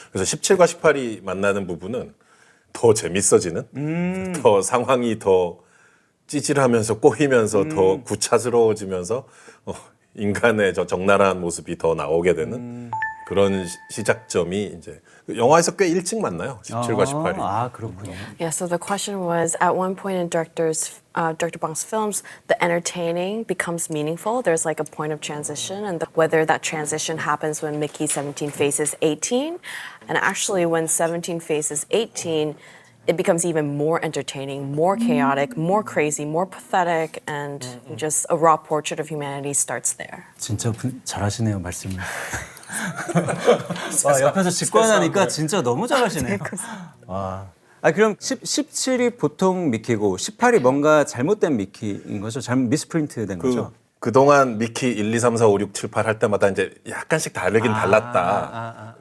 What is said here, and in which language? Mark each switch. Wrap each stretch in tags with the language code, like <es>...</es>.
<ko>그래서 17과 18이 만나는 부분은 더 재밌어지는, 더 상황이 더 찌질하면서 꼬이면서 더 구차스러워지면서 인간의 저 적나라한 모습이 더 나오게 되는 그런 시작점이 이제 영화에서 꽤 일찍 만나요. 17과 18이. 아 그렇군요.</ko> <en>Yeah, so the question was, at one point in Director Bong's films, the entertaining becomes meaningful. There's like a point of transition, and whether that transition happens when Mickey 17 faces 18, and actually when 17 faces 18, it becomes even more entertaining, more chaotic, more crazy, more pathetic, and just a raw portrait of humanity starts there.</en> <ko>진짜 잘하시네요 말씀을. 와, 옆에서 직관하니까 진짜 너무 잘하시네요. 와. 아 그럼 17이 보통 미키고 18이 뭔가 잘못된 미키인 거죠? 잘못 미스프린트 된 거죠? 그동안 미키 1, 2, 3, 4, 5, 6, 7, 8 할 때마다 이제 약간씩 다르긴 달랐다.</ko>